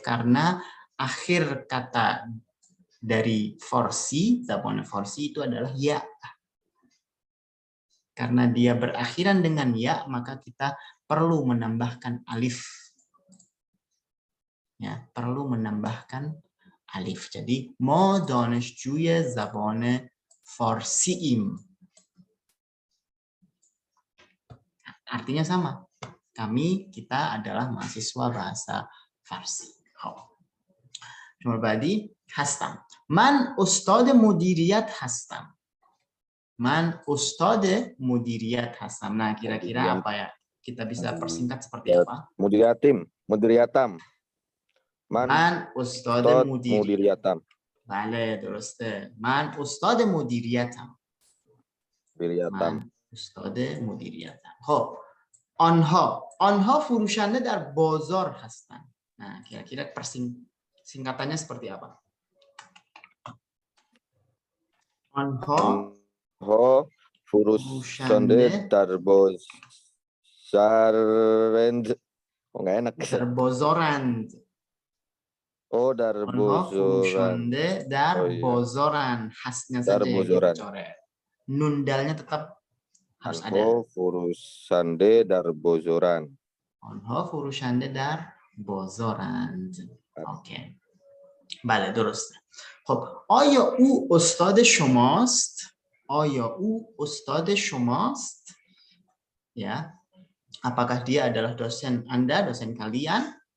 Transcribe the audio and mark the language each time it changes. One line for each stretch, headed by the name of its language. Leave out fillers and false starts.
Indonesian: Karena akhir kata dari farsi, zabon farsi itu adalah ya. Karena dia berakhiran dengan ya, maka kita perlu menambahkan alif. Ya, perlu menambahkan alif. Jadi
Persian: ما دانشجوی زبان فارسییم.
Indonesian: Artinya sama. Kita adalah mahasiswa bahasa Farsi. Jumlah
Persian: بعدی هستم. من استاد مدیریت هستم. Man ustade mudiriat hasam.
Indonesian: Nah, kira-kira apa ya? Kita bisa persingkat seperti apa?
Persian: Mudiriatam. Man ustade mudiriatam. Bale, درسته. Man ustade mudiriatam. Man ustade mudiriatam. خب آنها فروشنده در بازار هستند.
Indonesian: Nah, kira-kira singkatannya seperti apa?
Persian: آنها furushande darbozarend.
Indonesian: Oh, nggak enak.
Persian: Darbozorand. Oh, darbozorand. Darbozorand.
Indonesian: Khasnya saja yang kita coret. Nundalnya tetap harus ada.
Persian: Furushande darbozoran. آنها فروشنده در بازارند. اوکی. بله درسته. خب آیا او استاد شماست؟ آیا او استاد شماست؟ Ya.
Indonesian: Apakah dia adalah dosen Anda, dosen kalian?